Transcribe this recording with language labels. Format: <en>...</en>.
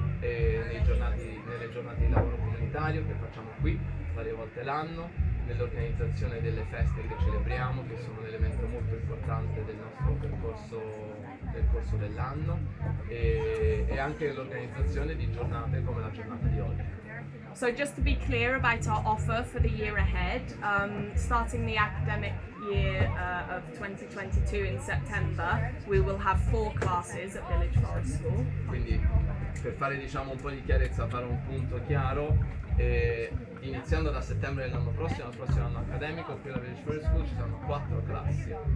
<it>nelle giornate di lavoro comunitario che facciamo qui varie volte l'anno, nell'organizzazione delle feste che celebriamo, che sono un elemento molto importante del nostro percorso dell'anno, e anche nell'organizzazione di giornate come la giornata di oggi.</it> <en>So just to be clear about our offer for the year ahead, starting the academic year of 2022 in September, we will have 4 classes at Village Forest School.</en> <it>Quindi per fare un po' di chiarezza, fare un punto chiaro, iniziando da settembre dell'anno prossimo, al prossimo anno accademico, qui alla Village Forest School ci saranno 4 classi.</it>